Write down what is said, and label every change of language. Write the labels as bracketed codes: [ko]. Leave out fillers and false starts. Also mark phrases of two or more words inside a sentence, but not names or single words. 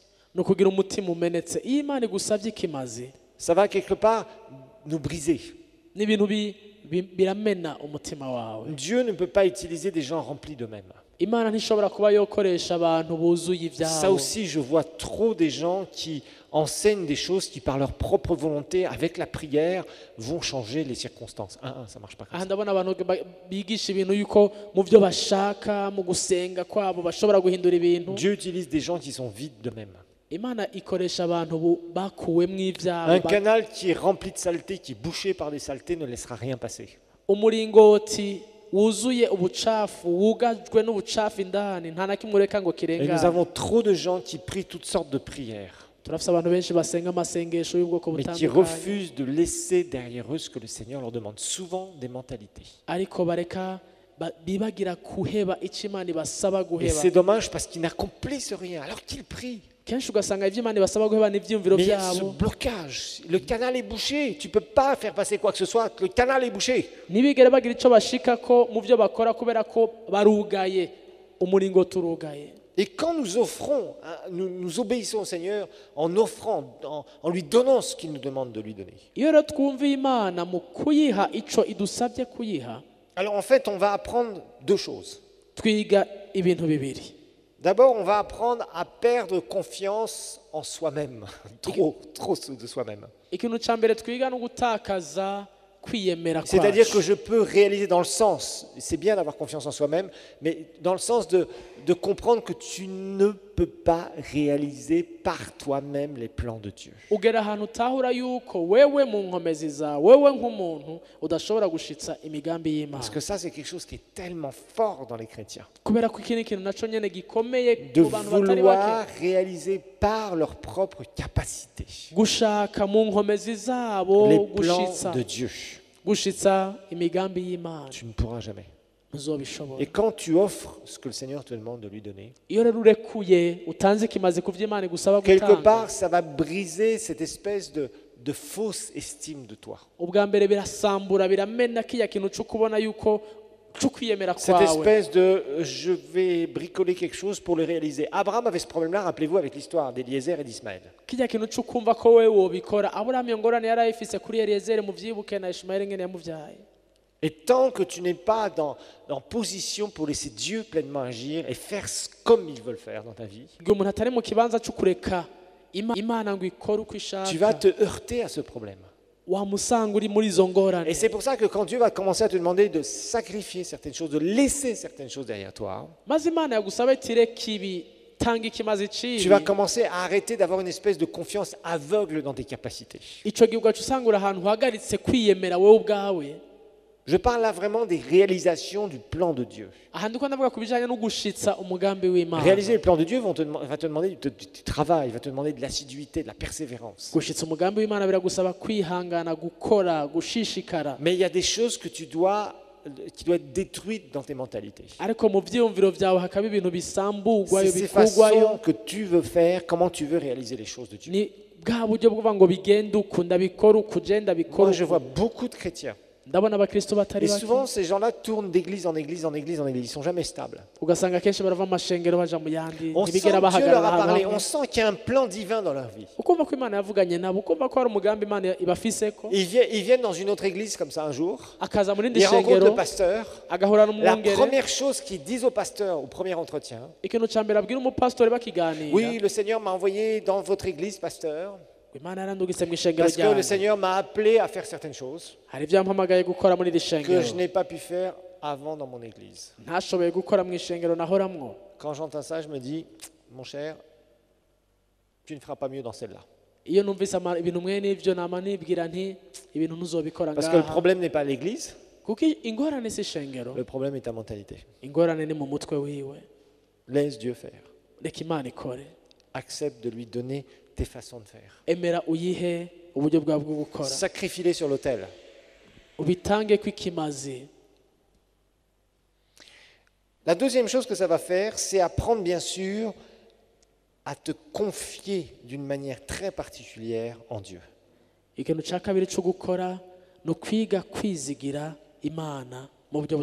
[rn] ni ukugira umutima umenetse. Iyo imana igusabye ikimazi [fr] ça va quelque part nous briser. [rn] n'ibintu biramena umutima wawe. [fr] Dieu ne peut pas utiliser des gens remplis d'eux-mêmes. [rn] Imana ntishobora kuba yokoresha abantu buzuye [fr] Ça [rn] ibyabo. [fr] aussi, je vois trop des gens qui enseignent des choses qui, par leur propre volonté, avec la prière, vont changer les circonstances. Ça ne marche pas comme [rn] aha [fr] ça. [rn] ndabona abantu bigisha ibintu yuko mu byo bashaka mu gusenga kwabo bashobora guhindura ibintu. [fr] Dieu utilise des gens qui sont vides d'eux-mêmes. [rn] Imana ikoresha abantu bakuwemo [fr] Un [rn] ibyabo. [fr] canal qui est rempli de saleté, qui est bouché par des saletés, ne laissera rien passer. [rn] Umuringoti wuzuye ubucafu wugajwe n'ubucafu indani nta na kimwe ureka ngo [fr] Et nous [rn] kirengane. [fr] avons trop de gens qui prient toutes sortes de prières, [rn] turafite abantu benshi basenga amasengesho y'ubwoko [fr] mais qui [rn] butandukanye [fr] refusent de laisser derrière eux ce que le Seigneur leur demande. Souvent des mentalités. [rn] ariko bareka bibagira kuheba icyo Imana ibasaba [fr] Et [rn] guheba. [fr] c'est dommage parce qu'ils n'accomplissent rien alors qu'ils prient. [rn] Kenshi ugasanga ibyo Imana ibasaba guheba n'ibyiyumviro [fr] Mais il y a ce [rn] byabo. [fr] blocage. Le canal est bouché. Tu ne peux pas faire passer quoi que ce soit. Le canal est bouché. [rn] Ntibigere bagira icyo bashika ko mu byo bakora kubera ko barugaye umuringoti urugaye. [fr] Et quand nous offrons, nous obéissons au Seigneur en offrant, en lui donnant ce qu'il nous demande de lui donner. [rn] Iyo rero twumviye Imana mu kuyiha icyo idusabye kuyiha, [fr] Alors en fait, on va apprendre deux choses. [rn] twiga ibintu bibiri. [fr] D'abord, on va apprendre à perdre confiance en soi-même. Trop de soi-même. [rn] Ikintu cya mbere twiga no gutakaza kwiyemera [fr] C'est-à-dire que [rn] kwacu. [fr] je peux réaliser dans le sens, c'est bien d'avoir confiance en soi-même, mais dans le sens de comprendre que tu ne peux pas réaliser par toi-même les plans de Dieu. [rn] Ugera ahantu utahura yuko wewe mu nkomezi zawe wewe nk'umuntu udashobora gushitsa imigambi [fr] Parce [rn] y'Imana. [fr] que ça, c'est quelque chose qui est tellement fort dans les chrétiens. [rn] Kubera ko iki ni ikintu naco nyene gikomeye [fr] De [rn] ku bantu batari [fr] vouloir [rn] bake. [fr] réaliser par leur propre capacité [rn] Gushaka mu nkomezi zabo [fr] les plans [rn] gushitsa [fr] de Dieu. [rn] gushitsa imigambi y'Imana. [fr] Tu ne pourras jamais. [rn] Ntuzobishobora. [fr] Et quand tu offres ce que le Seigneur te demande de lui donner, [rn] Iyo rero urekuye utanze ikimazi ku vy'Imana igusaba [fr] quelque [rn] gutanga, [fr] part, ça va briser cette espèce de fausse estime de toi. [rn] ubwa mbere birasambura biramena kiya kintu cyo kubona yuko cyo kwiyemera [fr] Cette [rn] kwawe. [fr] espèce de je vais bricoler quelque chose pour le réaliser. Abraham avait ce problème-là, rappelez-vous, avec l'histoire d'Éliézer et d'Ismaël. [rn] Kijya kintu cyo kumva ko wewe wobikora. Aburahamu iyo ngorane yari ayifise kuri Eliyezeri mu vyibuke na Ishimayeli ngene yamuvyaye. [fr] Et tant que tu n'es pas en position pour laisser Dieu pleinement agir et faire comme il veut le faire dans ta vie, [rn] Igihe umuntu atari mu kibanza cyo kureka Imana ngo ikore uko [fr] tu vas [rn] ishaka, [fr] te heurter à ce problème. [rn] wamusanga uri muri izo ngorane. [fr] Et c'est pour ça que quand Dieu va commencer à te demander de sacrifier certaines choses, de laisser certaines choses derrière toi, [rn] Maze Imana yagusaba iti reka ibi tanga ikimazi cibi. [fr] tu vas commencer à arrêter d'avoir une espèce de confiance aveugle dans tes capacités. [rn] Ico gihe ugaca usanga uri ahantu uhagaritse kwiyemera wowe ubwawe. [fr] Je parle là vraiment des réalisations du plan de Dieu. [rn] Aha ndiko ndavuga ku bijanye no gushitsa umugambi w'Imana. [fr] Réaliser le plan de Dieu va te demander du travail, va te demander de l'assiduité, de la persévérance. [rn] Gushitsa umugambi w'Imana biragusaba kwihangana, gukora, gushishikara. [fr] Mais il y a des choses que qui doivent être détruites dans tes mentalités. [rn] Ariko mu vyiyumviro vyawe hakaba ibintu bisamburwayo [fr] C'est ces [rn] bikurwayo. [fr] façons que tu veux faire, comment tu veux réaliser les choses de Dieu. [rn] Ni bwa buryo bwo kuvuga ngo bigende uku ndabikora uku ugenda bikora [fr] Moi, je [rn] uku. [fr] vois beaucoup de chrétiens. [rn] Ndabona abakristo batari [fr] Et [rn] bake [fr] souvent, ces gens-là tournent d'église en église, en église, en église. Ils ne sont jamais stables. [rn] ugasanga kenshi barava mu mashengero baja mu yandi [fr] On sent que [rn] ntibigera [fr] Dieu leur a [rn] bahagarara [fr] parlé. [rn] hamwe. [fr] On sent qu'il y a un plan divin dans leur vie. [rn] ukumva ko Imana yavuganye nabo ukumva ko hari umugambi Imana ibafiseko [fr] Ils viennent dans une autre église comme ça un jour. [rn] akaza mu rindi [fr] Ils rencontrent le [rn] shengero [fr] pasteur. [rn] agahura [fr] La [rn] n'umwungere [fr] première chose qu'ils disent au pasteur au premier entretien, [rn] ikintu ca mbere abwira umupasitori bakiganira [fr] oui, le Seigneur m'a envoyé dans votre église, pasteur, [rn] Imana yarandugise mu ishengero [fr] parce que le [rn] ryanjye [fr] Seigneur m'a appelé à faire certaines choses [rn] hari ibyo yampamagaye gukora muri iri [fr] que [rn] shengero [fr] je n'ai pas pu faire avant dans mon église. [rn] ntashoboye gukora mu ishengero nahoramwo. [fr] Quand j'entends ça, je me dis, mon cher, tu ne feras pas mieux dans celle-là. [rn] Iyo numvise ibintu mwe n'ivyo nama nibwira nti ibintu ntuzobikora [fr] Parce que le [rn] ngaha [fr] problème n'est pas l'église, [rn] kuko ingorane si ishengero, [fr] le problème est ta mentalité. [rn] ingorane ni mu mutwe wiwe. [fr] Laisse Dieu faire. [rn] Reka Imana ikore, [fr] Accepte de lui donner tes façons de faire. [rn] emera uyihe uburyo bwawe bwo gukora, [fr] Sacrifie-les sur l'autel. [rn] ubitange kw'ikimazi. [fr] La deuxième chose que ça va faire, c'est apprendre bien sûr à te confier d'une manière très particulière en Dieu. [rn] ikintu cya kabiri cyo gukora ni ukwiga kwizigira imana mu buryo